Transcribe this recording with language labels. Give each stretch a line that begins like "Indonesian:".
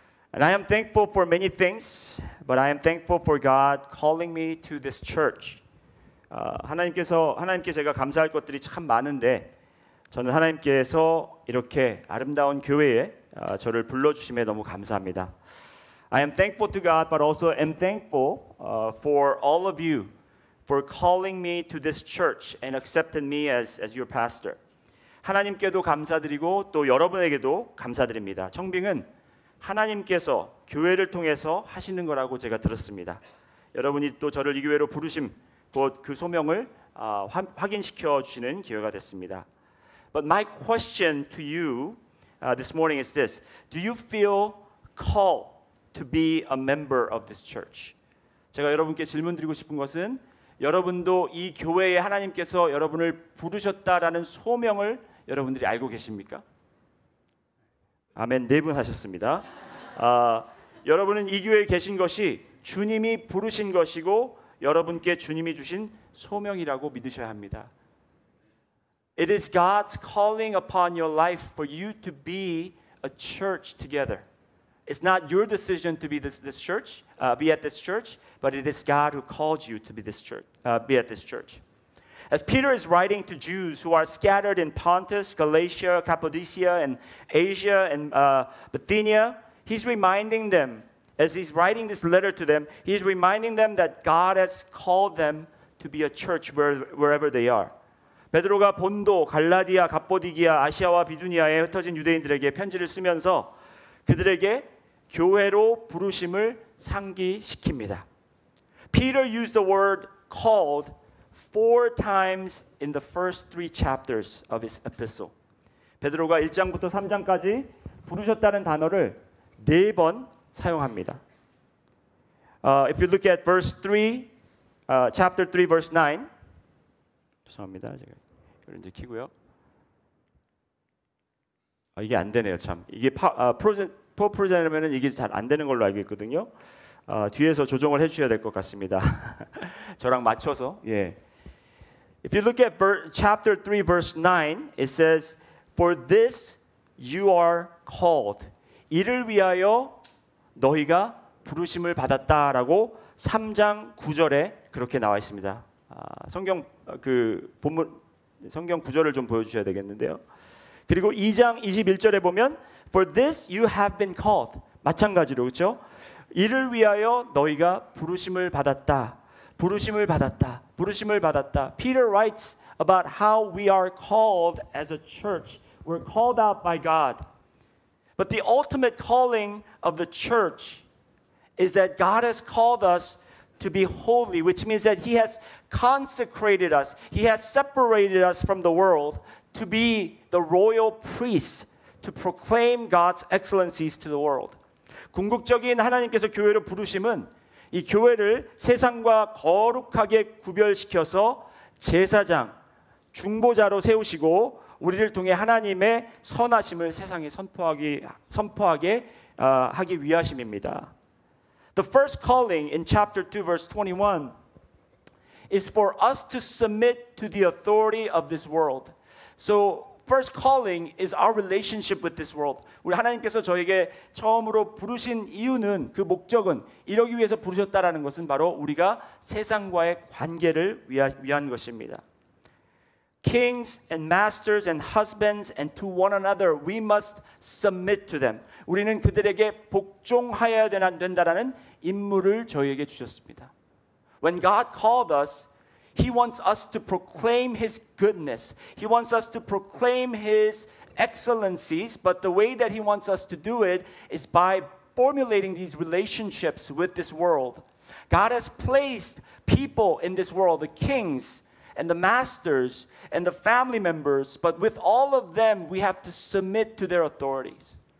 English: And I am thankful for many things, but I am thankful for God calling me to this church.
Korean: 하나님께 제가 감사할 것들이 참 많은데 저는 하나님께서 이렇게 아름다운 교회에 저를 불러주심에 너무 감사합니다.
English: I am thankful to God, but also am thankful for all of you for calling me to this church and accepted me as your pastor.
Korean: 하나님께도 감사드리고 또 여러분에게도 감사드립니다. 청빙은 하나님께서 교회를 통해서 하시는 거라고 제가 들었습니다. 여러분이 또 저를 이 교회로 부르심 곧 그 소명을 확인시켜 주시는 기회가 됐습니다.
English: But my question to you this morning is this: Do you feel called to be a member of this church?
Korean: 제가 여러분께 질문 드리고 싶은 것은 여러분도 이 교회에 하나님께서 여러분을 부르셨다라는 소명을 여러분들이 알고 계십니까? 아멘. 4분 하셨습니다. 여러분은 이 교회에 계신 것이 주님이 부르신 것이고 여러분께 주님이 주신 소명이라고 믿으셔야 합니다.
English: It is God's calling upon your life for you to be a church together. It's not your decision to be this church, be at this church, but it is God who called you to be this church, be at this church. As Peter is writing to Jews who are scattered in Pontus, Galatia, Cappadocia, and Asia, and Bithynia, he's reminding them, as he's writing this letter to them, he's reminding them that God has called them to be a church wherever they are.
Korean: 베드로가 본도, 갈라디아, 갑보디기아, 아시아와 비두니아에 흩어진 유대인들에게 편지를 쓰면서 그들에게 교회로 부르심을 상기시킵니다.
English: Peter used the word called 4 times in the first 3 chapters of his epistle.
Korean: 베드로가 1장부터 3장까지 부르셨다는 단어를 4번 사용합니다.
English: If you look at verse 3, chapter 3, verse 9.
Korean: 죄송합니다. 제가 이걸 이제 키고요. 이게 안 되네요, 참. 이게 프로프레젠이면은 이게 잘 안 되는 걸로 알고 있거든요. 뒤에서 조정을 해주셔야 될 것 같습니다. 저랑 맞춰서. 예.
English: If you look at chapter 3, verse 9, it says, "For this you are called."
Korean: 이를 위하여 너희가 부르심을 받았다라고 3장 9절에 그렇게 나와 있습니다. 성경 본문 성경 구절을 좀 보여주셔야 되겠는데요. 그리고 2장 21절에 보면
English: For this you have been called.
Korean: 마찬가지로 그렇죠? 이를 위하여 너희가 부르심을 받았다. 부르심을 받았다. 부르심을 받았다.
English: Peter writes about how we are called as a church. We're called out by God. But the ultimate calling of the church is that God has called us to be holy, which means that He has consecrated us. He has separated us from the world to be the royal priests, to proclaim God's excellencies to the world.
Korean: 궁극적인 하나님께서 교회로 부르심은 이 교회를 세상과 거룩하게 구별시켜서 제사장, 중보자로 세우시고 우리를 통해 하나님의 선하심을 세상에 선포하게 하기 위하심입니다.
English: The first calling in chapter 2 verse 21 is for us to submit to the authority of this world. So first calling is our relationship with this world.
Korean: 우리 하나님께서 저에게 처음으로 부르신 이유는 그 목적은 이러기 위해서 부르셨다라는 것은 바로 우리가 세상과의 관계를 위한 것입니다.
English: Kings and masters and husbands and to one another we must submit to them.
Korean: 우리는 그들에게 복종하여야 된다라는 임무를 저희에게 주셨습니다.
English: When God called us, He wants us to proclaim His goodness. He wants us to proclaim His excellencies, but the way that He wants us to do it is by formulating these relationships with this world. God has placed people in this world, the kings and the masters and the family members, but with all of them we have to submit to their authorities.